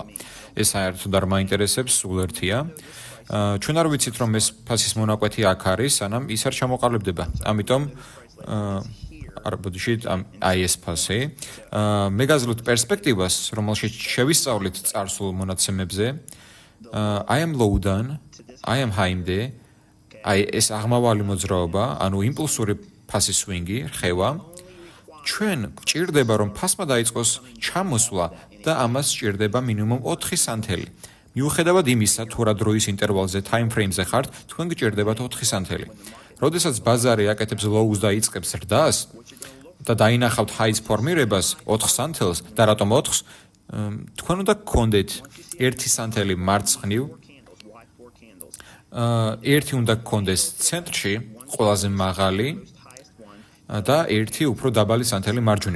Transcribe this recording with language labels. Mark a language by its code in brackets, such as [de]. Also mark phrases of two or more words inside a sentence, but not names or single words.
[ka] ეს საერთოდ არ მაინტერესებს, სულ ერთია. ჩვენ არ ვიცით, რომ ეს ფასის მონაკვეთი აქ არის, სანამ ის არ ჩამოყალიბდება. ამიტომ არბოდიშით აი ეს ფასი. მე გაძლევთ პერსპექტივას, რომელშიც შევისწავლით წარსულ მონაცემებზე. [en] I am low- [ka] დან, [en] I am high- [ka] მდე, აი ეს აღმავალი მოძრაობა, ანუ იმპულსური ფასის swing-ი, რხევა, ჩვენ გვჭირდება, რომ ფასმა დაიწყოს ჩამოსვლა და ამას სჭირდება მინიმუმ 4 სანთელი. მიუხედავად იმისა, თუ რა დროის ინტერვალზე, [en] time frame- [ka] ზე ხართ, თქვენ გჭირდებათ 4 სანთელი. როდესაც ბაზარი აკეთებს lows და იწყებს ზრდას და დაინახავთ highs ფორმირებას 4 სანთელს და რატომ 4-ს, თქვენ უნდა გქონდეთ 1 სანთელი მარცხნივ, ერთი უნდა გქონდეს ცენტრში, ყველაზე მაღალი და ერთი უფრო დაბალი სანთელი მარჯვნივ.